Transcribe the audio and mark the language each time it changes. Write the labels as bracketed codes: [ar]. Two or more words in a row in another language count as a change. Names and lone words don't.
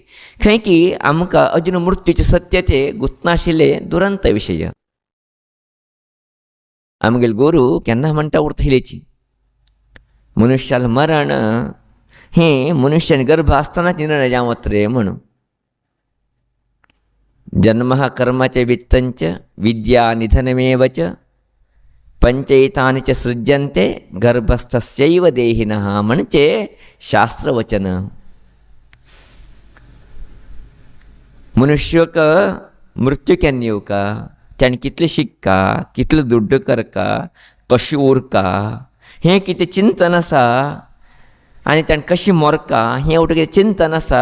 [kok] खंय की आमकां अजून मृत्यूचे सत्य ते गुंतनाशिल्ले दुरंत विशय. आमगेले गुरू केन्ना म्हणटा उरतलेची मनुष्याला मरण हें मनुष्यान गर्भ आसतनाच निर्णय जावत रे म्हणून. [sa] जन्म कर्माचे वित्तंच विद्या निधनमेव च पंचैतानि च सृज्यन्ते गर्भस्थस्यैव देहिनः [kok] म्हणजे शास्त्रवचन. मनुष्यक मृत्यू केन्ना येवका, ताणें कितलें शिकका, कितलो दुड्ड करका, कशें उरका, हें कितें चिंतन आसा आनी ताणें कशी मोरका हें उठ कितें चिंतन आसा.